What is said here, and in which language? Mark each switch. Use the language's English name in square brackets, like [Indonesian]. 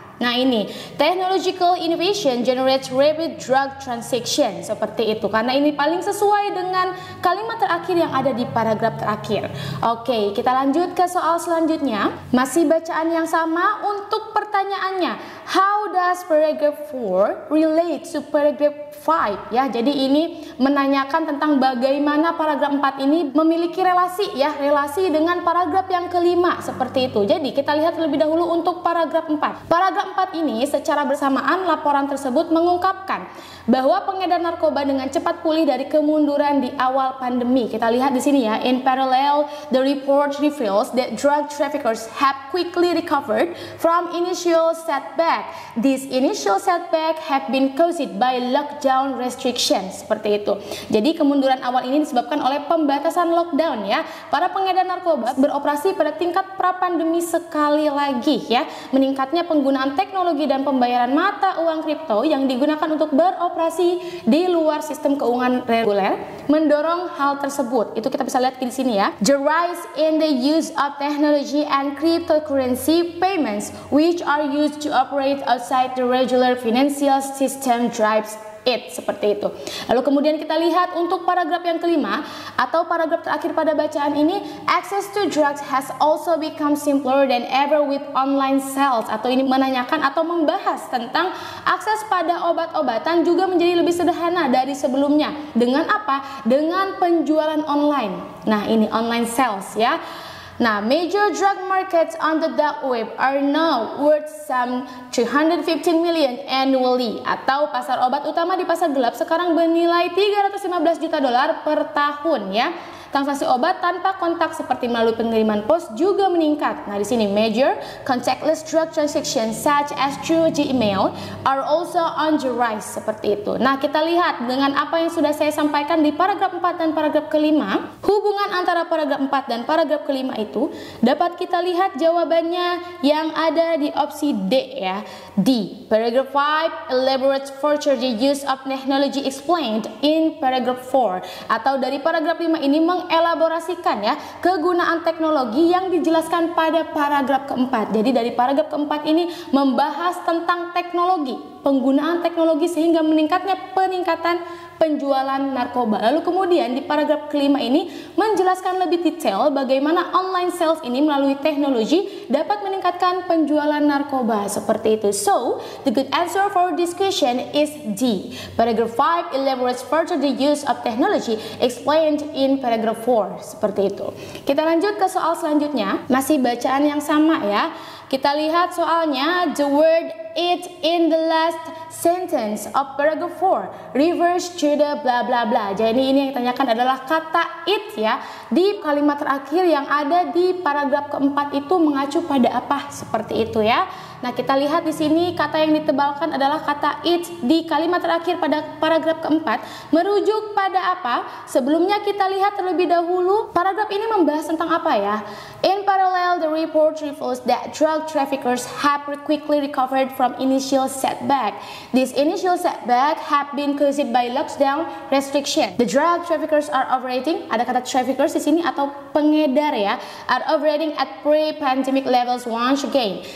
[Indonesian] Nah ini, [English] technological innovation generates rapid drug transaction, [Indonesian] seperti itu. Karena ini paling sesuai dengan kalimat terakhir yang ada di paragraf terakhir. Oke, kita lanjut ke soal selanjutnya. Masih bacaan yang sama untuk pertanyaannya. [English] How does paragraph 4 relate to paragraph 5? [Indonesian] Ya, jadi ini menanyakan tentang bagaimana paragraf 4 ini memiliki relasi dengan paragraf yang kelima, seperti itu. Jadi kita lihat terlebih dahulu untuk paragraf 4. Paragraf 4 ini secara bersamaan laporan tersebut mengungkapkan bahwa pengedar narkoba dengan cepat pulih dari kemunduran di awal pandemi. Kita lihat di sini ya, [English] in parallel the report reveals that drug traffickers have quickly recovered from initial setback. These initial setback have been caused by lockdown restrictions, [Indonesian] seperti itu. Jadi kemunduran awal ini disebabkan oleh pembatasan lockdown ya. Para pengedar narkoba beroperasi pada tingkat pra-pandemi sekali lagi ya. Meningkatnya penggunaan teknologi dan pembayaran mata uang kripto yang digunakan untuk untuk beroperasi di luar sistem keuangan reguler mendorong hal tersebut. Itu kita bisa lihat di sini ya. [English] The rise in the use of technology and cryptocurrency payments which are used to operate outside the regular financial system drives it, [Indonesian] seperti itu. Lalu kemudian kita lihat untuk paragraf yang kelima atau paragraf terakhir pada bacaan ini, [English] access to drugs has also become simpler than ever with online sales, [Indonesian] atau ini menanyakan atau membahas tentang akses pada obat-obatan juga menjadi lebih sederhana dari sebelumnya. Dengan apa? Dengan penjualan online. Nah, ini online sales ya. Nah, [English] major drug markets on the dark web are now worth some 315 million annually, [Indonesian] atau pasar obat utama di pasar gelap sekarang bernilai 315 juta dolar per tahun ya. Transaksi obat tanpa kontak seperti melalui pengiriman pos juga meningkat. Nah, di sini [English] major contactless drug transactions such as through Gmail are also on the rise, [Indonesian] seperti itu. Nah, kita lihat dengan apa yang sudah saya sampaikan di paragraf 4 dan paragraf kelima, hubungan antara paragraf 4 dan paragraf kelima itu dapat kita lihat jawabannya yang ada di opsi D ya. D. [English] Paragraph 5 elaborates further the use of technology explained in paragraph 4, [Indonesian] atau dari paragraf 5 ini mengelaborasikan ya kegunaan teknologi yang dijelaskan pada paragraf keempat. Jadi dari paragraf keempat ini membahas tentang teknologi, penggunaan teknologi sehingga peningkatan penjualan narkoba. Lalu kemudian di paragraf kelima ini menjelaskan lebih detail bagaimana online sales ini melalui teknologi dapat meningkatkan penjualan narkoba, seperti itu. [English] So, the good answer for this question is D. Paragraph 5 elaborates further the use of technology explained in paragraph 4, [Indonesian] seperti itu. Kita lanjut ke soal selanjutnya, masih bacaan yang sama ya. Kita lihat soalnya, [English] the word it in the last sentence of paragraph 4 refers to the bla bla bla. [Indonesian] Jadi ini yang ditanyakan adalah kata it ya. Di kalimat terakhir yang ada di paragraf keempat itu mengacu pada apa? Seperti itu ya. Nah, kita lihat di sini kata yang ditebalkan adalah kata it di kalimat terakhir pada paragraf keempat merujuk pada apa? Sebelumnya kita lihat terlebih dahulu paragraf ini membahas tentang apa ya? [English] In parallel, the report reveals that drug traffickers have quickly recovered from initial setback. This initial setback have been caused by lockdown restriction. The drug traffickers are operating, [Indonesian] ada kata traffickers di sini atau pengedar ya, [English] are operating at pre-pandemic levels once again.